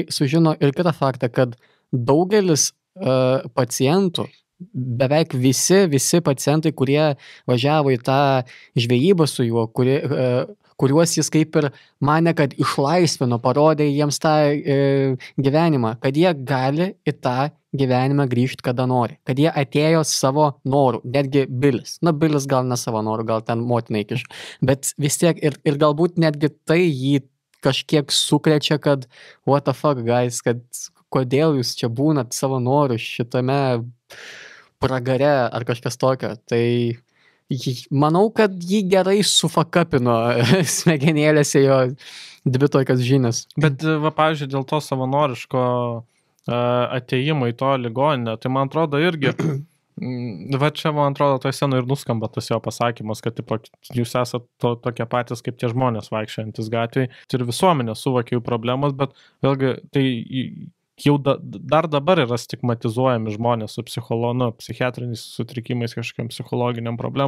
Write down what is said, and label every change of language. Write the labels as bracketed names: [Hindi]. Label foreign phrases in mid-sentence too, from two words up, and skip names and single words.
[Lithuanian] sužino ir kitą faktą, kad daugelis pacientų, beveik visi pacientai, kurie važiavo į tą žvejybą su juo, kuriuos jis kaip ir mane, kad išlaisvino, parodė jiems tą gyvenimą, kad jie gali į tą gyvenimą grįžti, kada nori, kad jie atėjo savo norų, netgi Bilis. Bilis gal ne savo norų, gal ten motina įkiš, bet vis tiek ir galbūt netgi tai jį kažkiek sukrečia, kad [English] what the fuck, guys, [Lithuanian] kad kodėl jūs čia būnat savo norų šitame pragare ar kažkas tokio. Tai manau, kad jį gerai sufakapino smegenėlėse jo 2 tokias žinias. Bet, pavyzdžiui, dėl to savanoriško atėjimo į to ligoninę, tai man atrodo irgi, čia man atrodo, tai senu ir nuskamba tas jo pasakymas, kad jūs esate tokie patys kaip tie žmonės vaikščiantis gatvėje ir visuomenė suvokia jų problemas, bet vėlgi tai jau dar dabar yra stigmatizuojami žmonės su psichiatriniais sutrikimais, kažkokiam psichologiniam problemom.